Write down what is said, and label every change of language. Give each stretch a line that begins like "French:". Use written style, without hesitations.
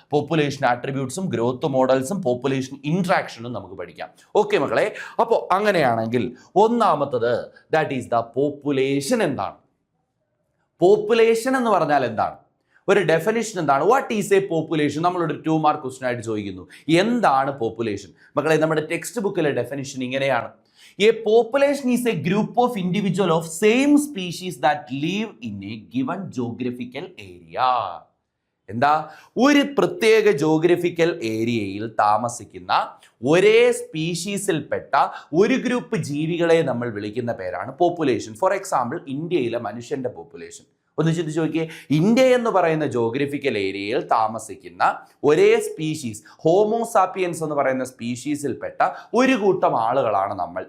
Malayalam: Population ആട്രിബ്യൂട്ട്സും growth മോഡൽസും population ഇൻട്രാക്ഷനും നമുക്ക് പഠിക്കാം. Okay മക്കളെ, അപ്പോൾ അങ്ങനെയാണെങ്കിൽ ഒന്നാമത്തത്
English: That is the population.
Malayalam: എന്താണ് പോപ്പുലേഷൻ എന്ന് പറഞ്ഞാൽ? എന്താണ് ഒരു ഡെഫിനിഷൻ? എന്താണ്
English: What is a population?
Malayalam: നമ്മളൊരു 2 മാർക്ക് ക്വസ്റ്റ്യൻ ആയിട്ട് ചോദിക്കുന്നു, എന്താണ് പോപ്പുലേഷൻ? മക്കളെ, നമ്മുടെ ടെക്സ്റ്റ് ബുക്കിലെ ഡെഫിനിഷൻ ഇങ്ങനെയാണ്:
English: A population is a group of individuals of same species that live in a given geographical area.
Malayalam: എന്താ? ഒരു പ്രത്യേക ജോഗ്രഫിക്കൽ ഏരിയയിൽ താമസിക്കുന്ന ഒരേ സ്പീഷീസിൽപ്പെട്ട ഒരു ഗ്രൂപ്പ് ജീവികളെ നമ്മൾ വിളിക്കുന്ന പേരാണ് പോപ്പുലേഷൻ.
English: for example,
Malayalam: ഇന്ത്യയിലെ മനുഷ്യന്റെ പോപ്പുലേഷൻ ഒന്ന് ചിന്തിച്ച് നോക്കിയേ. ഇന്ത്യ എന്ന് പറയുന്ന ജോഗ്രഫിക്കൽ ഏരിയയിൽ താമസിക്കുന്ന ഒരേ സ്പീഷീസ്, ഹോമോസാപ്പിയൻസ് എന്ന് പറയുന്ന സ്പീഷീസിൽപ്പെട്ട ഒരു കൂട്ടം ആളുകളാണ് നമ്മൾ.